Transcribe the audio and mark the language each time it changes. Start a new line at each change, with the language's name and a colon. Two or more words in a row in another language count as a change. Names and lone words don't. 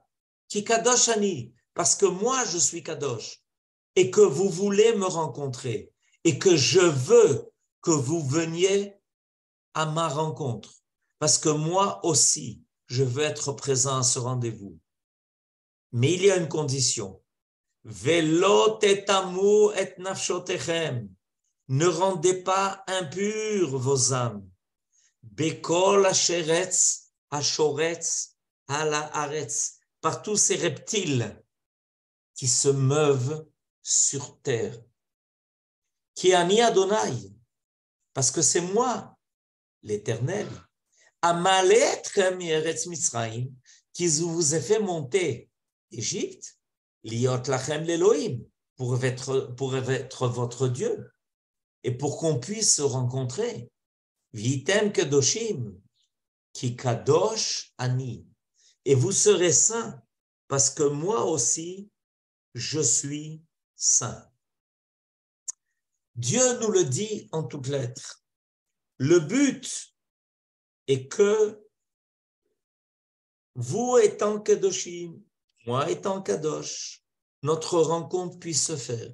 Hebrew: כי קדוש אני,
French: parce que moi je suis kadosh et que vous voulez me rencontrer et que je veux que vous veniez à ma rencontre. Parce que moi aussi, je veux être présent à ce rendez-vous. Mais il y a une condition.
Hebrew: ולא תטמאו את נפשותיכם.
French: Ne rendez pas impures vos âmes.
Hebrew: בכל השרץ השורץ על הארץ.
French: Par tous ces reptiles qui se meuvent sur terre.
Hebrew: כי אני ה.
French: Parce que c'est moi, l'Éternel.
Hebrew: המעלה אתכם מארץ מצרים,
French: qui vous ai fait monter d'Égypte,
Hebrew: להיות לכם לאלוהים,
French: pour être votre Dieu, et pour qu'on puisse se rencontrer.
Hebrew: והייתם קדושים כי קדוש אני,
French: et vous serez saints, parce que moi aussi, je suis saint. Dieu nous le dit en toutes lettres. Le but est que vous étant kadoshim, moi étant kadosh, notre rencontre puisse se faire.